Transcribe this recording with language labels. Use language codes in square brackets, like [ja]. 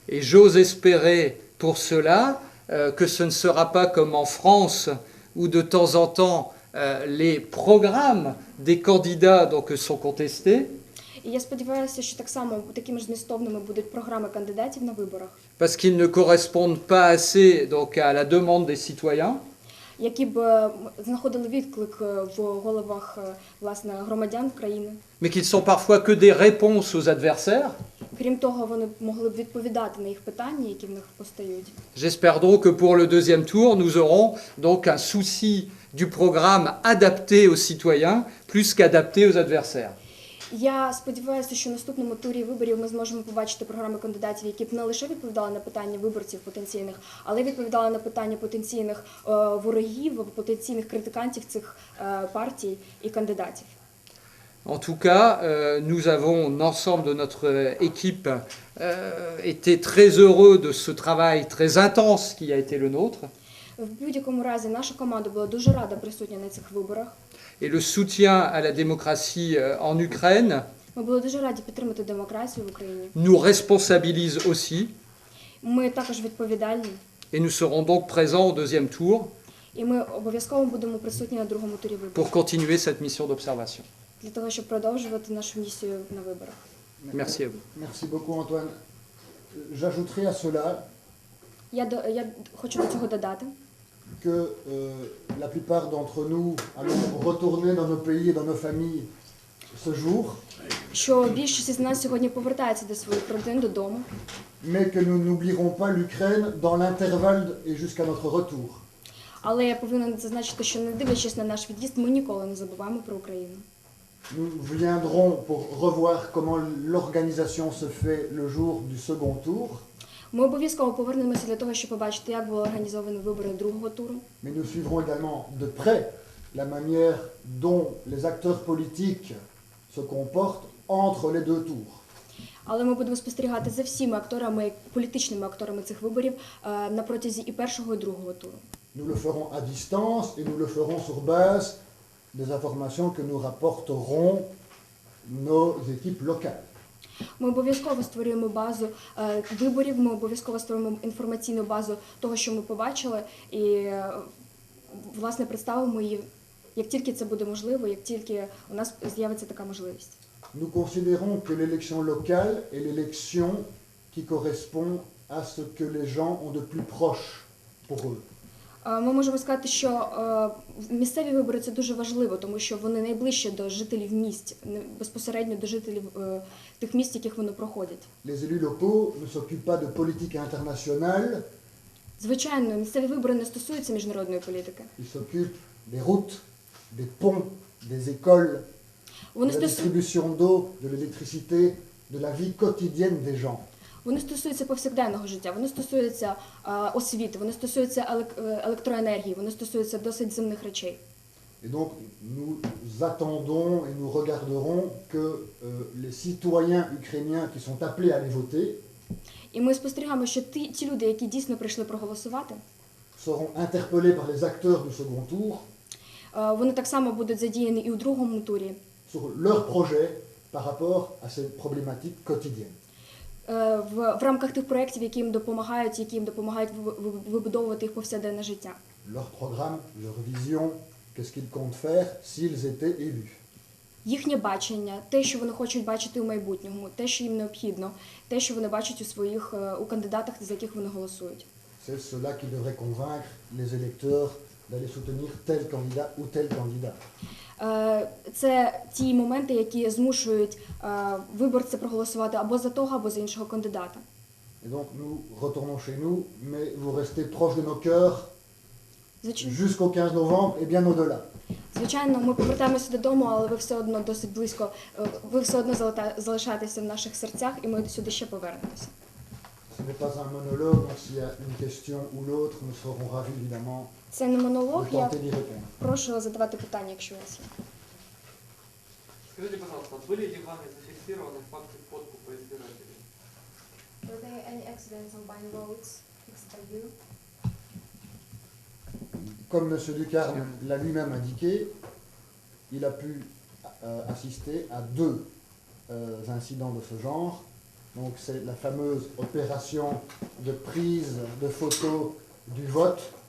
[fr] Et j'ose espérer pour cela que ce ne sera pas comme en France où de temps en temps les programmes des candidats donc, sont contestés. [uk] І я сподіваюся, що так само такими ж змістовними будуть програми кандидатів на виборах, [fr] Parce qu'ils ne correspondent pas assez donc, à la demande des citoyens. [uk] які б знаходили відклик в головах власне громадян країни. [fr] Mais qu'ils sont parfois que des réponses aux adversaires. [uk] Крім того, вони могли б відповідати на їх питання, які в них постають. [fr] J'espère donc que pour le deuxième tour, nous aurons donc un souci du programme adapté aux citoyens plus qu'adapté aux adversaires. [uk] Я сподіваюся, що в наступному турі виборів ми зможемо побачити програми кандидатів, які б не лише відповідали на питання виборців потенційних, але й відповідали на питання потенційних ворогів, потенційних критикантів цих партій і кандидатів. [fr] En tout cas, nous avons, l'ensemble de notre équipe, été très heureux de ce travail très intense qui a été le nôtre. [uk] В будь-якому разі наша команда була дуже рада присутня на цих виборах. [fr] Et le soutien à la démocratie en Ukraine [uk] Ми були дуже раді підтримати демократію в Україні. [fr] nous responsabilise aussi. [uk] Ми також відповідальні. [fr] Et nous serons donc présents au deuxième tour [uk] І ми обов'язково будемо присутні на другому турі виборів. [fr] pour continuer cette mission d'observation. [uk] Для того, щоб продовжувати нашу місію на виборах. [fr] Merci à vous. Merci beaucoup, Antoine. J'ajouterai à cela [uk] Я хочу до цього додати, [fr] que la plupart d'entre nous allons retourner dans nos pays et dans nos familles ce jour, [uk] що більшість з нас сьогодні повертається до своїх родин, додому. [fr] mais que nous n'oublierons pas l'Ukraine dans l'intervalle et jusqu'à notre retour. [uk] Але я повинен зазначити, що не дивлячись на наш від'їзд, ми ніколи не забуваємо про Україну. [fr] Nous viendrons pour revoir comment l'organisation se fait le jour du second tour, [uk] Ми обов'язково повернемося для того, щоб побачити, як були організовані вибори другого туру. [fr] mais nous suivrons également de près la manière dont les acteurs politiques se comportent entre les deux tours. [uk] Але ми будемо спостерігати за всіма акторами, політичними акторами цих виборів на протязі і першого, і другого туру. [fr] Nous le ferons à distance et nous le ferons sur base des informations que nous rapporteront nos équipes locales. [uk] Ми обов'язково створюємо базу виборів, ми обов'язково створюємо інформаційну базу того, що ми побачили, і, власне, представимо її, як тільки це буде можливо, як тільки у нас з'явиться така можливість. [fr] Nous considérons que l'élection locale est l'élection qui correspond à ce que les gens ont de plus proche pour eux. [uk] Ми можемо сказати, що місцеві вибори – це дуже важливо, тому що вони найближче до жителів міст, безпосередньо до жителів тих міст, яких вони проходять. [fr] Les élus locaux ne s'occupent pas de politique internationale, [uk] Звичайно, місцеві вибори не стосуються міжнародної політики. [fr] ils s'occupent des routes, des ponts, des écoles, de [uk] Вони [fr] la distribution d'eau, de l'électricité, de la vie quotidienne des gens. [uk] Вони стосуються повсякденного життя, вони стосуються освіти, вони стосуються електроенергії, вони стосуються досить земних речей. [fr] Et donc, nous attendons et nous regarderons que les citoyens ukrainiens qui sont appelés à aller voter [uk] І ми спостерігаємо, що ті люди, які дійсно прийшли проголосувати, [fr] seront interpellés par les acteurs du second tour [uk] вони так само будуть задіяні і у другому турі [fr] sur leur projet par rapport à ces problématiques quotidiennes. [uk] в рамках тих проєктів, які їм допомагають вибудовувати їх повсякденне життя. [fr] Leur programme, leur vision, qu'est-ce qu'ils comptent faire s'ils étaient élus. [uk] Їхнє бачення, те, що вони хочуть бачити у майбутньому, те, що їм необхідно, те, що вони бачать у кандидатах, за яких вони голосують. [fr] C'est cela qui devrait convaincre les électeurs d'aller soutenir tel candidat ou tel candidat. [uk] Це ті моменти, які змушують виборця проголосувати або за того, або за іншого кандидата. [fr] Et donc nous retournons chez nous, mais vous restez proche de nos cœurs jusqu'au 15 novembre et bien au-delà. [uk] Звичайно, ми повертаємося додому, але ви все одно досить близько, ви все одно залишаєтеся в наших серцях, і ми сюди ще повернемося. [fr] Ce n'est pas un monologue, donc s'il y a une question ou l'autre, nous serons ravis évidemment [uk] Це не монолог, [fr] de [uk] я [fr] tenter d'y répondre. [uk] прошу задавати питання, якщо у вас є. [ru] Скажите, пожалуйста, были ли вами зафиксированы факты подкупа избирателей? [en] Were there any accidents on buying votes fixed by you? [fr] Comme M. Ducarme l'a lui-même indiqué, il a pu assister à deux incidents de ce genre. Donc c'est la fameuse opération de prise de photos du vote.